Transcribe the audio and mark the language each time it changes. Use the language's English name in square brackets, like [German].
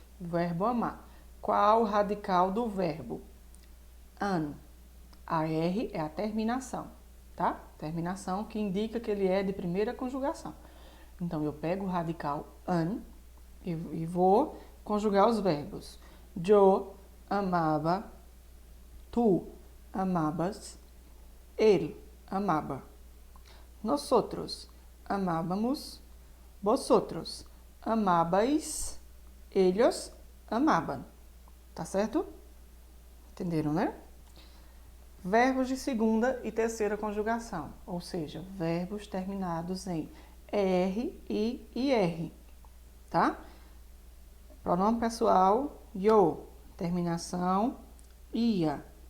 [Portuguese] Verbo amar. Qual o radical do verbo? An. A R é a terminação, tá? Terminação que indica que ele é de primeira conjugação. Então, eu pego o radical an e vou conjugar os verbos. [Spanish] Yo amaba, tu amabas, él amaba. Nosotros amábamos, vosotros amabais, ellos amaban. [Portuguese] Tá certo? Entenderam, né? Verbos de segunda e terceira conjugação, ou seja, verbos terminados em ER e IR, tá? Pronome pessoal, yo, terminação, ia.